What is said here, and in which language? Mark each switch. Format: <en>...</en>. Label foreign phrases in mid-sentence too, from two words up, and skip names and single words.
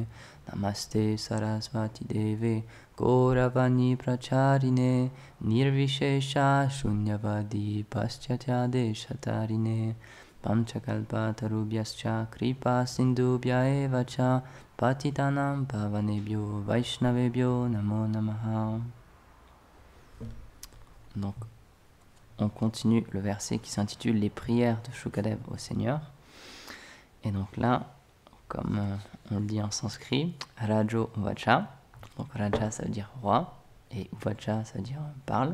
<sa>Namaste Sarasvati Deve Gauravani Pracharine Nirvishesha Shunyavadi Paschatya Deshatarine Panchakalpa Tarubhyascha Kripa Sindhubhya Evacha Patitanam Pavanebhyo Vaishnavebhyo Namo Namaha.</sa> <fr>Donc, on continue le verset qui s'intitule Les prières de Shukadev au Seigneur. Et donc là, comme on le dit en sanskrit,</fr> <sa>Rajo Vacha.</sa> <fr>Donc Raja ça veut dire roi et Uvacha ça veut dire parle.</fr>